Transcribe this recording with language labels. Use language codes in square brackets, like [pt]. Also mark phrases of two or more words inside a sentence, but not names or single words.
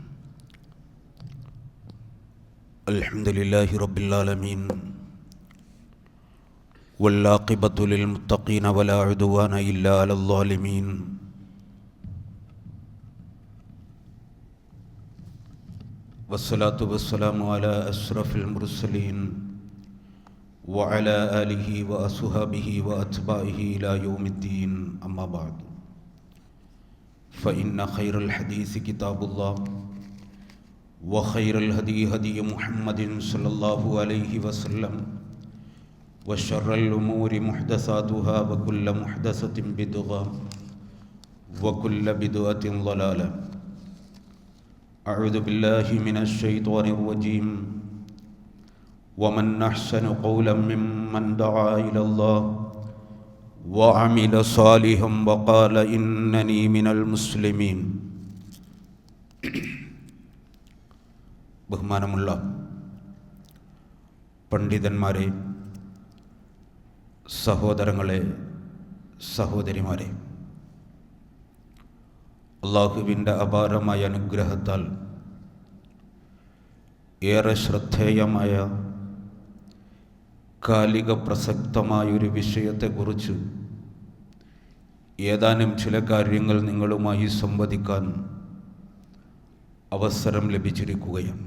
[ar] الحمد لله رب العالمين والعاقبة للمتقين ولا عدوان إلا على الظالمين. والصلاة والسلام على أشرف المرسلين وعلى آله وأصحابه وأتباعه إلى يوم الدين. أما بعد. فإن خير الحديث كتاب الله وخير الهدي هدي محمد صلى الله عليه وسلم وشر الأمور محدثاتها وكل محدثة بدعة وكل بدعة ضلالة. أعوذ بالله من الشيطان الرجيم. ومن أحسن قولا ممن دعا إلى الله وعمل صالحا وقال إنني من المسلمين. [ml] ബഹുമാനമുള്ള പണ്ഡിതന്മാരെ, സഹോദരങ്ങളെ, സഹോദരിമാരെ, അള്ളാഹുവിൻ്റെ അപാരമായ അനുഗ്രഹത്താൽ ഏറെ ശ്രദ്ധേയമായ കാലിക പ്രസക്തമായൊരു വിഷയത്തെക്കുറിച്ച് ഏതാനും ചില കാര്യങ്ങൾ നിങ്ങളുമായി സംവദിക്കാൻ അവസരം ലഭിച്ചിരിക്കുകയാണ്.